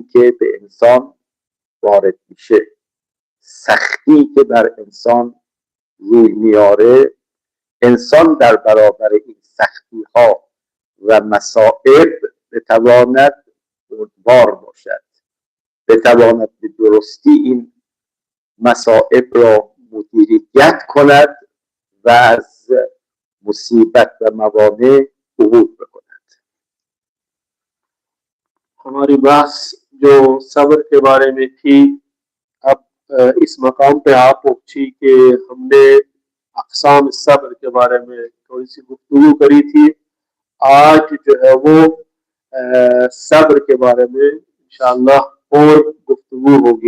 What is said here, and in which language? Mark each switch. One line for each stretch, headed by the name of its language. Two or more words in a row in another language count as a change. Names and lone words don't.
Persian: که به انسان وارد میشه، سختی که بر انسان روی میاره، انسان در برابر این سختی ها و مصائب بتواند بردبار باشد، بتواند به درستی این مصائب را مدیریت کند و از مصیبت و موانع عبور بکند.
Hindi: हमारी बहस जो सब्र के बारे में थी, अब इस मकाम पे आप पहुंची कि हमने अक़साम सब्र के बारे में थोड़ी सी गुफ्तगू करी थी। आज जो है वो सब्र के बारे में इंशाअल्लाह और गुफ्तगू होगी।